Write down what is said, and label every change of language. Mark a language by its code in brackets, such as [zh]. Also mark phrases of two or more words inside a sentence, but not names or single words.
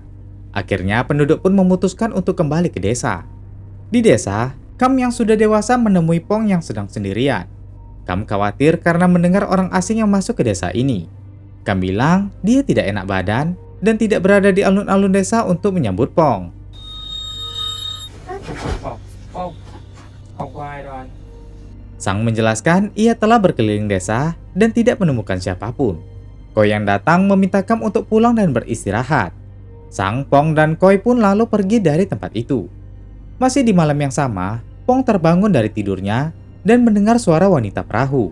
[id] Akhirnya penduduk pun memutuskan untuk kembali ke desa. Di desa, Kam yang sudah dewasa menemui Pong yang sedang sendirian. Kam khawatir karena mendengar orang asing yang masuk ke desa ini. Kam bilang dia tidak enak badan dan tidak berada di alun-alun desa untuk menyambut Pong. [vi] Không, không, không có ai đâu anh. [id] Sang menjelaskan ia telah berkeliling desa dan tidak menemukan siapapun. Koi yang datang meminta Kam untuk pulang dan beristirahat. Sang, Pong, dan Koi pun lalu pergi dari tempat itu. Masih di malam yang sama, Pong terbangun dari tidurnya dan mendengar suara wanita perahu.